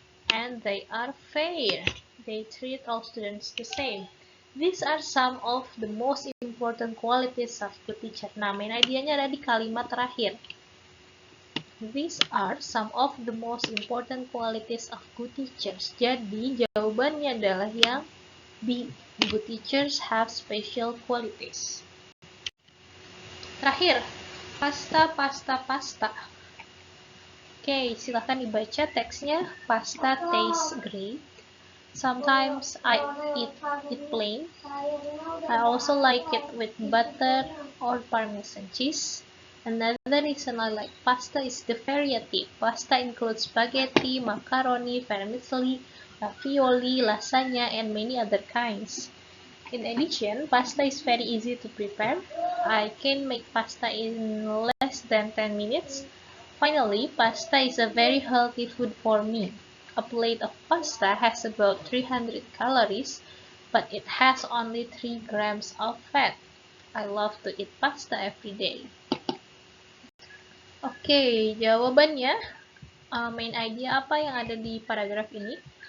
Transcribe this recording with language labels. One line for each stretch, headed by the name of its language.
English: And they are fair. They treat all students the same. These are some of the most important qualities of good teacher.
Indonesian: Nah, main idenya ada di kalimat terakhir.
English: These are some of the most important qualities of good teachers.
Indonesian: Jadi, jawabannya adalah yang B.
English: Good teachers have special qualities.
Indonesian: Terakhir, pasta. Oke, silahkan dibaca teksnya.
English: Pasta tastes great. Sometimes I eat it plain. I also like it with butter or Parmesan cheese. Another reason I like pasta is the variety. Pasta includes spaghetti, macaroni, vermicelli, ravioli, lasagna, and many other kinds. In addition, pasta is very easy to prepare. I can make pasta in less than 10 minutes. Finally, pasta is a very healthy food for me. A plate of pasta has about 300 calories, but it has only 3 grams of fat. I love to eat pasta every day.
Indonesian: Oke, jawabannya main idea apa yang ada di paragraf ini?